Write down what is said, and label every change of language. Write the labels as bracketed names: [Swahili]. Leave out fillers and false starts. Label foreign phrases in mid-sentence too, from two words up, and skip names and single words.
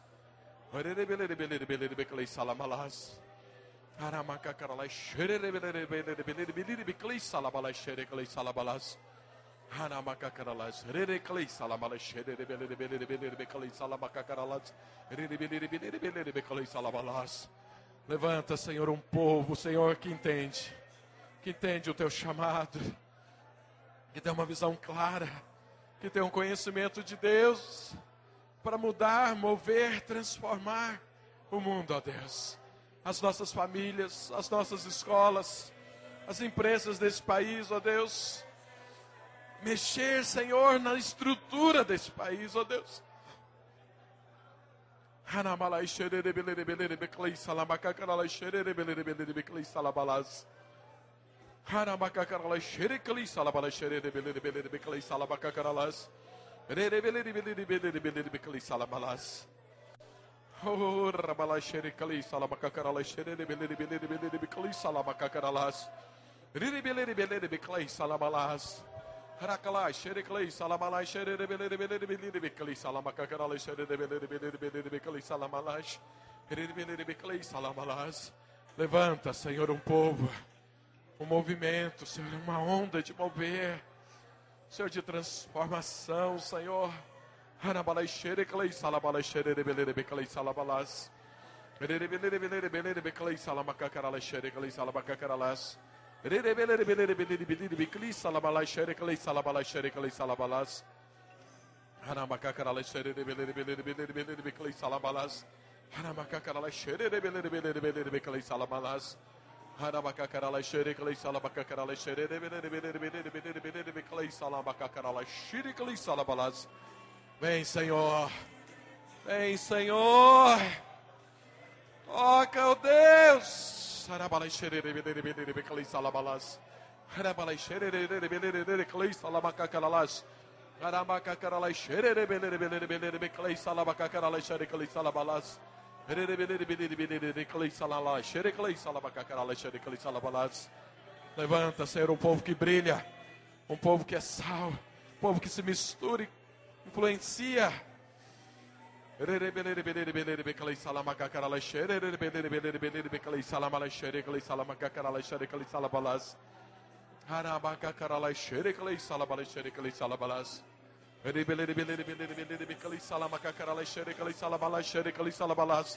[Portuguese] Rerebelere beclei salamalas. Haramacacaralai xererebelere beclei salabalai xereclei salabalas. Hanamacacaralais, rereclei salabalai xererebelere beclei salamacacaralais. Rerebelere beclei salabalas. Levanta, Senhor, um povo, Senhor, que entende o Teu chamado, que tem uma visão clara, que tem um conhecimento de Deus, para mudar, mover, transformar o mundo, ó Deus. As nossas famílias, as nossas escolas, as empresas desse país, ó Deus. Mexer, Senhor, na estrutura desse país, ó Deus. Hanamalai xerere belere belere beclei salamacacaralai xerere belere belere beclei salabalas. Hanamacacaralai xereclei salabalai xerere belere belere beclei salabacacaralas. Rere belere belere belere belere beclei salabalas. Oh, rabalai xereclei salabacacaralai xerere belere belere belere beclei salabacacaralas. Rere belere belere beclei salabalas. Harakalai, xereclei, salamalai, xerere, belere, belere, belere, beclei, salamacacaralai, xerere, belere, belere, belere, beclei, salamalas, belere, belere, beclei, salamalas. Levanta, Senhor, um povo, um movimento, Senhor, uma onda de mover, Senhor, de transformação, Senhor. Harabalai, xereclei, salabalai, xerere, belere, beclei, salamalas, belere, belere, belere, belere, beclei, salamacacaralai, xereclei, salamacacaralás. Belere belere belere belere belere beclei salabalai xereclei salabalai xereclei salabalas. Hanamacacaralai xerere belere belere belere belere beclei salabalas. Hanamacacaralai xerere belere belere belere beclei salabalas. Hanamacacaralai xereclei salabacacaralai xerere belere belere belere belere belere beclei salabacacaralai xereclei salabalas. Vem, Senhor. Vem, Senhor. Toca, ó Deus. Harabalai xerere belere belere beclei salabalas. Harabalai xerere belere belere beclei salabacacaralas. Haramacacaralai xerere belere belere belere beclei salabacacaralai xereclei salabalas. Belere belere belere belere beclei salalai xereclei salabacacaralai xereclei salabalas. Levanta, Senhor, um povo que brilha, um povo que é sal, um povo que se mistura e influencia. Belere belere belere belere beclei salamacacaralai xerere belere belere belere beclei salamalai xereclei salamacacaralai xereclei salabalas. Haramacacaralai xereclei salabalai xereclei salabalas. Belere belere belere belere belere beclei salamacacaralai xereclei salabalai xereclei salabalas.